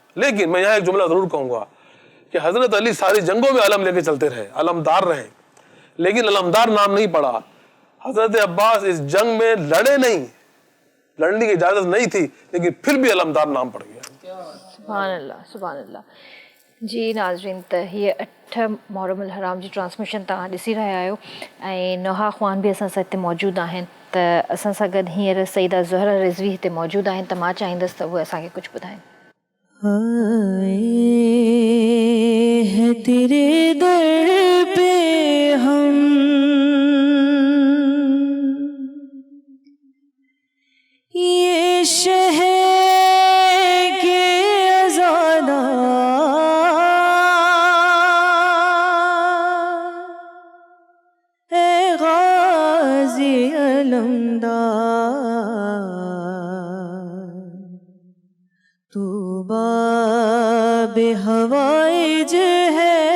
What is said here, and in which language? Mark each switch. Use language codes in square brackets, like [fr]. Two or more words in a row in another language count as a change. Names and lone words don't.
[ur] لیکن میں یہاں ایک جملہ ضرور کہوں گا کہ حضرت علی ساری جنگوں میں علم لے کے چلتے رہے, علمدار رہے, لیکن علمدار نام نہیں پڑا. حضرت عباس اس جنگ میں لڑے نہیں, لڑنے کی اجازت نہیں تھی, لیکن پھر بھی علمدار نام پڑ گیا. [ar] سبحان اللہ سبحان اللہ. [ur] جی ناظرین, [sd] त हीअ 8 मुहर्रम الحرام जी ट्रांसमिशन तव्हां ॾिसी रहिया आहियो ऐं नोहा ख़्वान बि असां सां हिते मौजूदु आहिनि. त असां सां गॾु हींअर सईदा ज़ुहरा रिज़वी हिते मौजूदु आहिनि, त मां चाहींदसि त उहे असांखे कुझु ॿुधाइनि. [ur] ہے تیرے در پے ہم یہ شہر کے آزادہ ہے غازی علمدار تو باب حوائج ہے